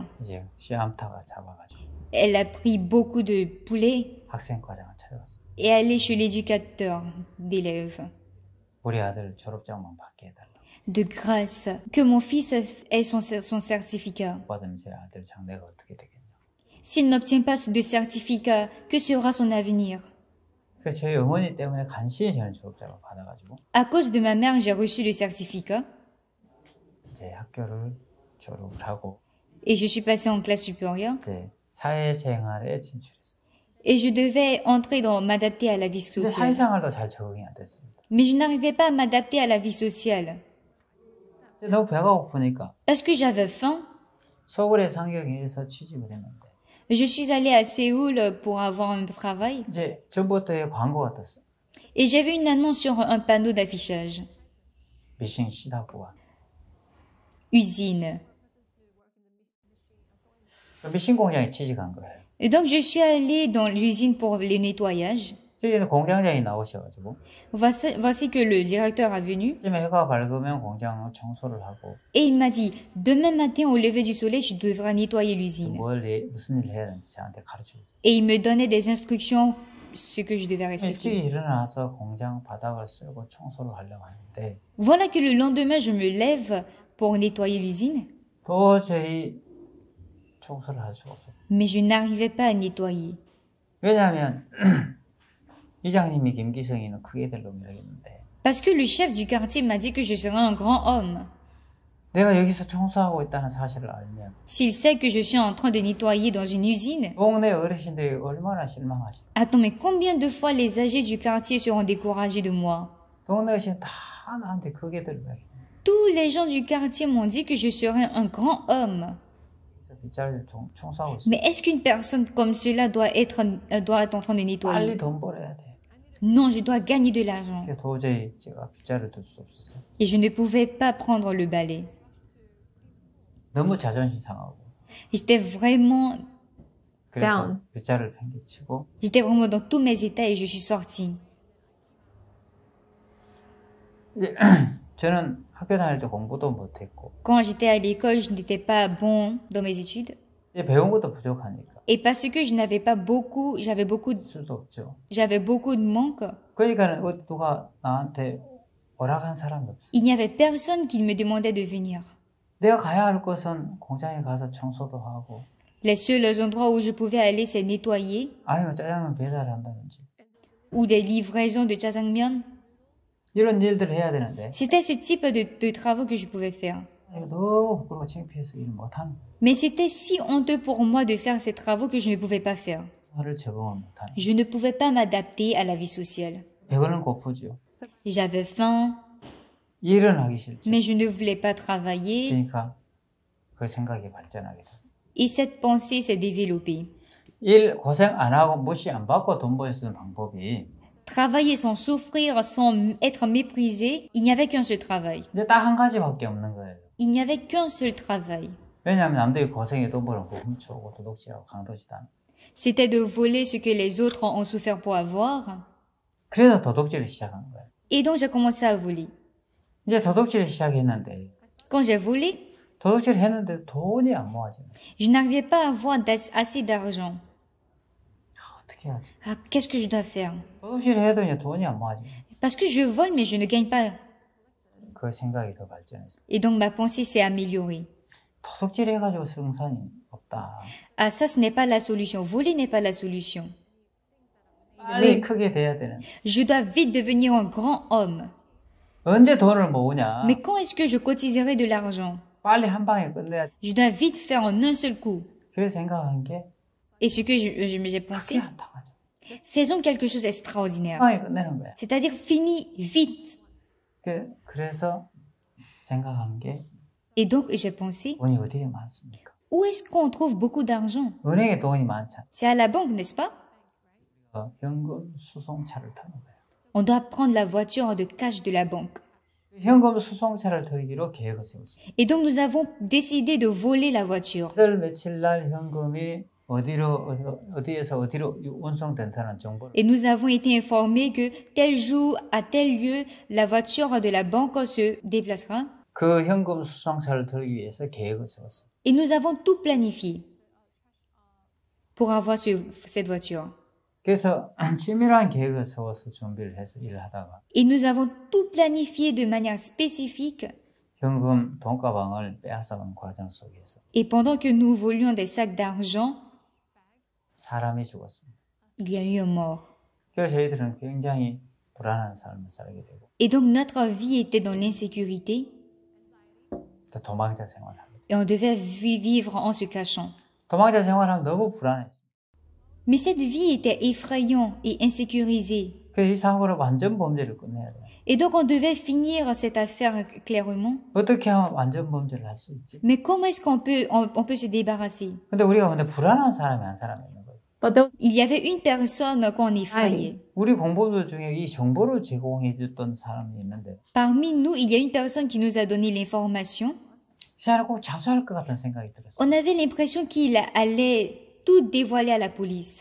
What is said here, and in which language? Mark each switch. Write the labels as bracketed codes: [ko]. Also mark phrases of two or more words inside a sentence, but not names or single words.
[ko] 이제 씨암탉을 잡아가지고 [fr] Elle a pris beaucoup de poulet [ko] 학생과장을 찾아왔어요. [fr] et allée chez l'éducateur d'élèves. [ko] 우리 아들 졸업장만 받게 해달라고. [fr] De grâce, que mon fils ait son certificat. [ko] 받으면 제 아들 장래가 어떻게 되겠냐. [fr] S'il n'obtient pas de certificat, que sera son avenir? [ko] 그래서 저희 어머니 때문에 간신히 저는 졸업장을 받아가지고 [fr] À cause de ma mère, j'ai reçu le certificat [ko] 이제 학교를 졸업을 하고 [fr] et je suis passée en classe supérieure. [ko] 이제 사회생활에 진출했어요. [fr] Et je devais entrer m'adapter à la vie [ko] 근데 [fr] sociale. [ko] 사회생활도 잘 적응이 안 됐습니다. [fr] Mais je n'arrivais pas à m'adapter à la vie sociale. [ko] 이제 너무 배가 고프니까 [fr] Parce que j'avais faim, [ko] 서울의 상경에서 취직을 했는데 [fr] je suis allée à Séoul pour avoir un travail. [ko] 이제 전부터의 광고가 떴어요. [fr] Et j'ai vu une annonce sur un panneau d'affichage. [ko] 미싱 시다부와. [fr] Usine. [ko] 미싱 공장에 취직한 거예요. [fr] Et donc je suis allée dans l'usine pour le nettoyage. [ko] 저기는 공장장이 나오셔가지고 [fr] Voici que le directeur est venu [ko] 아침에 해가 밝으면 공장 청소를 하고 [fr] et il m'a dit, demain matin au lever du soleil, tu devras nettoyer l'usine. [ko] 무슨 일 해야 되는지 저한테 가르쳐줬어요. [fr] Et il me donnait des instructions, ce que je devais respecter. [ko] 일찍 일어나서 공장 바닥을 쓸고 청소를 하려고 하는데 [fr] Voilà que le lendemain, je me lève pour nettoyer l'usine, [ko] 도저히 청소를 할 수가 없어요. [fr] mais je n'arrivais pas à nettoyer. [ko] 왜냐하면 이장님이 김기성이는 크게 될 놈이라겠는데 [fr] Parce que le chef du quartier m'a dit que je serais un grand homme. [ko] 내가 여기서 청소하고 있다는 사실을 알면 [fr] S'il sait que je suis en train de nettoyer dans une usine, [ko] 동네 어르신들이 얼마나 실망하실까. [fr] attends, mais combien de fois les âgés du quartier seront découragés de moi? [ko] 동네 어르신 다 나한테 크게 될 거야. [fr] Tous les gens du quartier m'ont dit que je serais un grand homme. [ko] 그래서 빗자루 청소하고 있어. [fr] Mais est-ce qu'une personne comme cela doit être en train de nettoyer? [ko] 빨리 돈 벌어야 돼. [fr] Non, je dois gagner de l'argent. [ko] 그래서 도저히 제가 빗자루 둘 수 없었어요. [fr] Et je ne pouvais pas prendre le balai. [ko] 너무 자존심 상하고. [fr] J'étais vraiment [ko] 그래서 [fr] down. [ko] 빗자루를 팽개치고 [fr] J'étais vraiment dans tous mes états et je suis sortie. [ko] 이제 저는 학교 다닐 때 공부도 못했고 [fr] Quand j'étais à l'école, je n'étais pas bon dans mes études. [ko] 이제 배운 것도 부족하니까 [fr] Et parce que je n'avais pas beaucoup, [ko] 수도 없죠. [fr] j'avais beaucoup de manque, [ko] 그러니까 누가 나한테 허락한 사람이 없어. [fr] il n'y avait personne qui me demandait de venir. [ko] 내가 가야 할 곳은 공장에 가서 청소도 하고 [fr] Les seuls endroits où je pouvais aller, c'est nettoyer [ko] 아니면 짜장면 배달한다든지 [fr] ou des livraisons de jjajangmyeon. [ko] 이런 일들을 해야 되는데 [fr] C'était ce type de travaux que je pouvais faire. [ko] 이거 너무 부끄러워 창피해서 일 못하는 거야. [fr] Mais c'était si honteux pour moi de faire ces travaux que je ne pouvais pas faire. [ko] 하를 적응을 못하는 [fr] Je ne pouvais pas m'adapter à la vie sociale. [ko] 배고는 고프죠. [fr] J'avais faim, [ko] 일은 하기 싫죠. [fr] mais je ne voulais pas travailler. [ko] 그러니까 그 생각이 발전하게 돼. [fr] Et cette pensée s'est développée. [ko] 일 고생 안 하고 무시 안 받고 돈 벌 수 있는 방법이 [fr] Travailler sans souffrir, sans être méprisé, il n'y avait qu'un seul travail. [ko] 이제 딱 한 가지밖에 없는 거예요. [fr] Il n'y avait qu'un seul travail. [ko] 왜냐하면 남들이 고생해 돈 벌어 훔쳐오고 도둑질하고 강도질하는. [fr] C'était de voler ce que les autres ont souffert pour avoir. [ko] 그래서 도둑질을 시작한 거예요. [fr] Et donc j'ai commencé à voler. [ko] 이제 도둑질을 시작했는데 [fr] Quand j'ai volé, [ko] 도둑질을 했는데 돈이 안 모아지네. [fr] je n'arrivais pas à avoir assez d'argent. [ko] 어떻게 하지? [fr] Ah, qu'est-ce que je dois faire? [ko] 도둑질을 해도 이제 돈이 안 모아지네. [fr] Parce que je vole, mais je ne gagne pas. [ko] 그 생각이 더 발전했어요. [fr] Et donc ma pensée s'est améliorée. [ko] 도둑질 해가지고 승산이 없다. [fr] Ah, ça, ce n'est pas la solution. Voler n'est pas la solution. [ko] 빨리 크게 돼야 되는. [fr] Je dois vite devenir un grand homme. [ko] 언제 돈을 모으냐? [fr] Mais quand est-ce que je cotiserai de l'argent? [ko] 빨리 한 방에 끝내야. [fr] Je dois vite faire en un seul coup. [ko] 그래서 생각한 게 [fr] Et ce que j'ai pensé, [ko] 크게 한다고 하죠. [fr] faisons quelque chose d'extraordinaire. [ko] 한 방에 끝내는 거야. [fr] C'est-à-dire finis vite. [ko] 그래서 생각한 게 [fr] Et donc j'ai pensé, [ko] 돈이 어디에 많습니까? [fr] où est-ce qu'on trouve beaucoup d'argent? [ko] 은행에 돈이 많잖아. [fr] C'est à la banque, n'est-ce pas? [ko] 현금 수송차를 타는 거예요. [fr] On doit prendre la voiture de cash de la banque. [ko] 현금 수송차를 털기로 계획을 세웠어요. [fr] Et donc nous avons décidé de voler la voiture. [ko] 몇 며칠 날 현금이 어디에서 어디로 운송된다는 정보를. [fr] Et nous avons été informés que tel jour, à tel lieu, la voiture de la banque se déplacera. [ko] 그 현금 수송차를 털기 위해서 계획을 세웠어요. [fr] Et nous avons tout planifié pour avoir cette voiture. [ko] 그래서 치밀한 계획을 세워서 준비를 해서 일을 하다가 [fr] Et nous avons tout planifié de manière spécifique. [ko] 현금 돈가방을 빼앗아간 과정 속에서 [fr] Et pendant que nous volions des sacs d'argent, [ko] 사람이 죽었습니다. [fr] il y a eu un mort. [ko] 그래서 저희들은 굉장히 불안한 삶을 살게 되고 [fr] Et donc notre vie était dans l'insécurité [ko] 또 도망자 생활을 합니다. [fr] et on devait vivre en se cachant. [ko] 도망자 생활하면 너무 불안했어요. [fr] Mais cette vie était effrayante et insécurisée. [ko] 그래서 이 사고로 완전 범죄를 끝내야 돼. [fr] Et donc on devait finir cette affaire clairement. [ko] 어떻게 하면 완전 범죄를 할 수 있지? [fr] Mais comment est-ce on peut se débarrasser? [ko] 근데 우리가 근데 불안한 사람이 한 사람이 있는 거예요. [en] But there was [fr] Il y avait une personne qu'on effrayait. [ko] 우리 공범들 중에 이 정보를 제공해 줬던 사람이 있는데 [fr] Parmi nous, il y a une personne qui nous a donné l'information. [ko] 이 사람이 꼭 자수할 것 같은 생각이 들었어요. [fr] On avait l'impression qu'il allait tout dévoiler à la police.